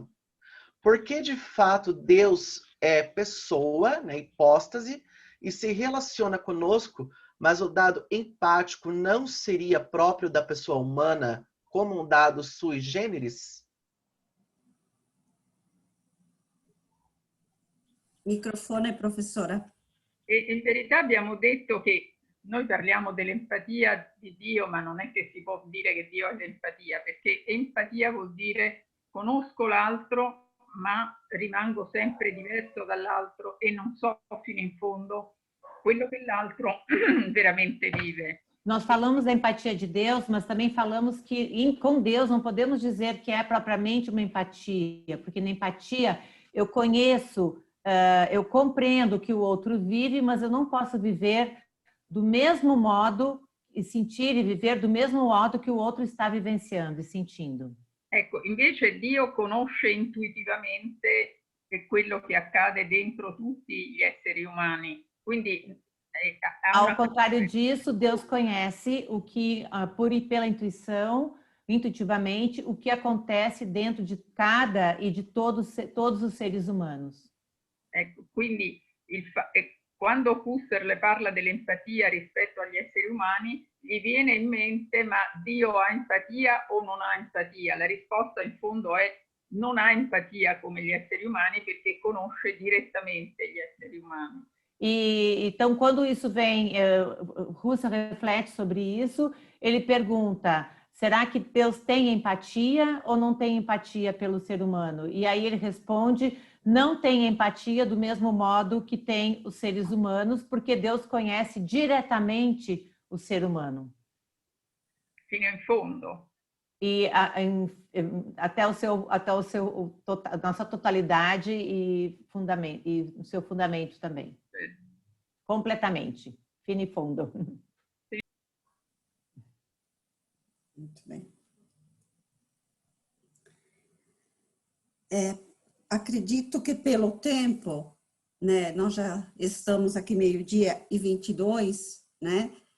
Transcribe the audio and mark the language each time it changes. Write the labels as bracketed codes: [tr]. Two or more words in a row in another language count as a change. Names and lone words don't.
[pt] Porque de fato Deus é pessoa, né, hipóstase, e se relaciona conosco, mas o dado empático não seria próprio da pessoa humana como um dado [la] sui generis? [pt] Microfone, professora. [it] E in verità abbiamo detto che noi parliamo dell'empatia di Dio, ma non è che si può dire che Dio ha l'empatia, perché empatia vuol dire conosco l'altro, ma rimango sempre diverso dall'altro e non so fino in fondo quello che l'altro veramente vive. [pt] Nós falamos da empatia de Deus, mas também falamos que com Deus não podemos dizer que é propriamente uma empatia, porque na empatia eu conheço, eu compreendo o que o outro vive, mas eu não posso viver do mesmo modo e sentir e viver do mesmo modo que o outro está vivenciando e sentindo. [it] Ecco, invece Dio conosce intuitivamente quello che accade dentro tutti gli esseri umani. Quindi, [pt] ao contrário disso, Deus conhece o que, pela intuição, intuitivamente, o que acontece dentro de cada e de todos os seres humanos. [it] Ecco, quindi quando Husserl parla dell'empatia rispetto agli esseri umani, gli viene in mente ma Dio ha empatia o non ha empatia? La risposta in fondo è non ha empatia come gli esseri umani perché conosce direttamente gli esseri umani. [pt] E então, quando isso vem, Husserl reflete sobre isso, ele pergunta, será que Deus tem empatia ou não tem empatia pelo ser humano? E aí ele responde, não tem empatia do mesmo modo que tem os seres humanos, porque Deus conhece diretamente o ser humano. [it] Fino in fondo. [pt] E até a nossa totalidade e o seu fundamento também. Completamente, [it] fino e [pt] fundo. Muito bem. Acredito que pelo tempo, né, nós já estamos aqui 12:22, né?